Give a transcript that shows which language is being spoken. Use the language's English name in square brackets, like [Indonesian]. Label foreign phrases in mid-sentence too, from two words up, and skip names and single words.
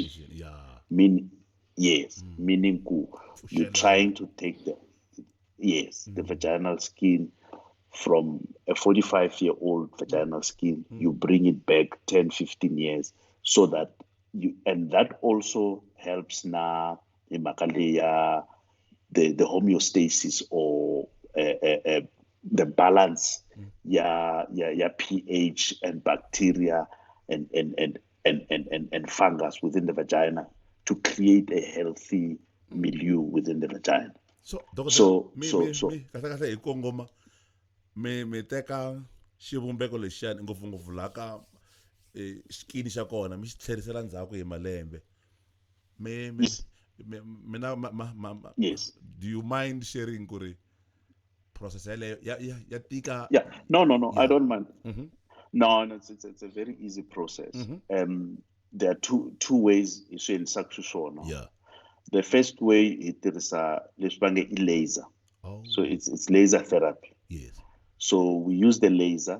[English] Meaning you're trying to take the vaginal skin from a 45-year-old vaginal skin, you bring it back 10, 15 years, so that and that also helps na the homeostasis, or the balance, pH and bacteria and fungus within the vagina, to create a healthy milieu within the vagina. [Tsonga] me teka xivumbeko lexiyani ngopfungopfu laha ka xikini xa kona mi xi tlherisela ndzhaku hi malembe. [English] Yes. Do you mind sharing [Tsonga] ku ri process yaleyo ya tika? [English] No, I don't mind. No, it's a very easy process. There are two ways in swona. The first way it is laser. So it's laser therapy. Yes. So we use the laser.